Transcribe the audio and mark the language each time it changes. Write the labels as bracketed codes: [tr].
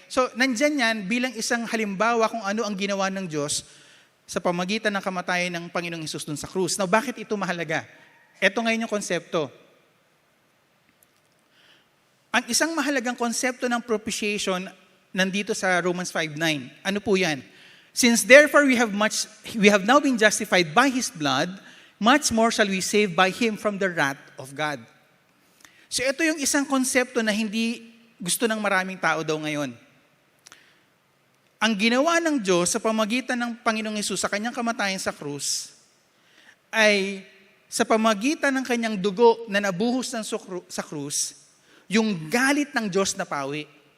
[tl] So, nandyan yan bilang isang halimbawa kung ano ang ginawa ng Diyos sa pamagitan ng kamatayan ng Panginoong Hesus dun sa krus. Now, bakit ito mahalaga? Ito ngayon yung konsepto. Ang isang mahalagang konsepto ng propitiation nandito sa Romans 5:9. Ano po yan? [en] Since therefore we have now been justified by His blood, much more shall we save by Him from the wrath of God. [tl] So ito yung isang konsepto na hindi gusto ng maraming tao daw ngayon. Ang ginawa ng Diyos sa pamagitan ng Panginoong Hesus sa kanyang kamatayan sa krus ay sa pamagitan ng kanyang dugo na nabuhos sa krus, yung galit ng Diyos na pawi.